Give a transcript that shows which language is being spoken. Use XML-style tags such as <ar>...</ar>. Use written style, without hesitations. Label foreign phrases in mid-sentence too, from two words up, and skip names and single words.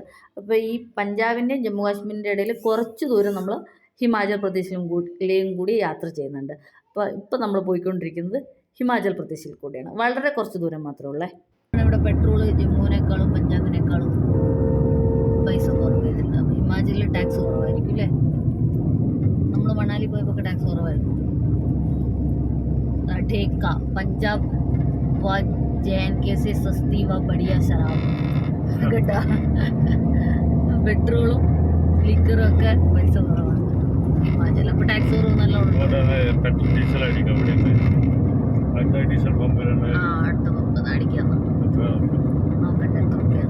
<ml>അപ്പോൾ ഈ പഞ്ചാബിൻ്റെയും ജമ്മു കാശ്മീരിൻ്റെ ഇടയിൽ കുറച്ച് ദൂരം നമ്മൾ ഹിമാചൽ പ്രദേശിലും കൂടി യാത്ര ചെയ്യുന്നുണ്ട്. അപ്പോൾ ഇപ്പോൾ നമ്മൾ പോയിക്കൊണ്ടിരിക്കുന്നത് ഹിമാചൽ പ്രദേശിൽ കൂടിയാണ്. വളരെ കുറച്ച് ദൂരം മാത്രമേ ഉള്ളേ. ഇവിടെ പെട്രോൾ ജമ്മുവിനേക്കാളും പഞ്ചാബിനേക്കാളും പൈസ കുറവ് ചെയ്തിട്ടുണ്ട്. അപ്പോൾ ഹിമാചലിൽ ടാക്സ് കുറവായിരിക്കും അല്ലേ? നമ്മൾ മണാലി പോയപ്പോൾ ടാക്സ് കുറവായിരുന്നു.</ml> <hi>ठेका पंजाब व JNK से सस्ती व बढ़िया शराब കേട്ടാ.</hi> <ml>പെട്രോളും ലിക്കറും ഒക്കെ പൈസ കുറവാണ് ഹിമാചൽ. അപ്പോൾ ടാക്സ് കുറവ് നല്ലോണം. അടുത്ത പമ്പ് അടിക്കാൻ നോക്കട്ടെ എത്ര രൂപയാണ്.</ml>